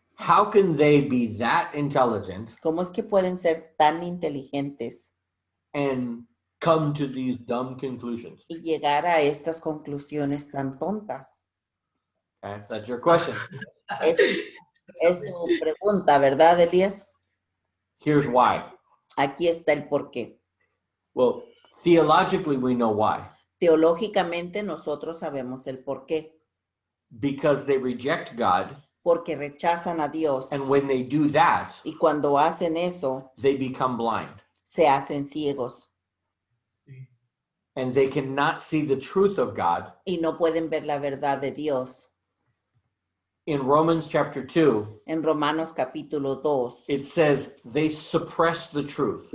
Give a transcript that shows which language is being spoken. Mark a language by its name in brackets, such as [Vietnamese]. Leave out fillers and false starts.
[English] How can they be that intelligent [Spanish] ¿Cómo es que pueden ser tan inteligentes [English] and come to these dumb conclusions? [Spanish] y llegar a estas conclusiones tan tontas? [English] Okay. That's your question. [Spanish] Es tu pregunta, ¿verdad, Elías? [English] Here's why. [Spanish] Aquí está el porqué. [English] Well, theologically, we know why. [Spanish] Teológicamente nosotros sabemos el porqué. [English] Because they reject God. [Spanish] Porque rechazan a Dios. [English] And when they do that, [Spanish] Y cuando hacen eso, [English] they become blind. [Spanish] se hacen ciegos. [English] And they cannot see the truth of God. [Spanish] Y no pueden ver la verdad de Dios. [English] In Romans chapter 2, [Spanish] En Romanos capítulo 2, [English] it says they suppress the truth.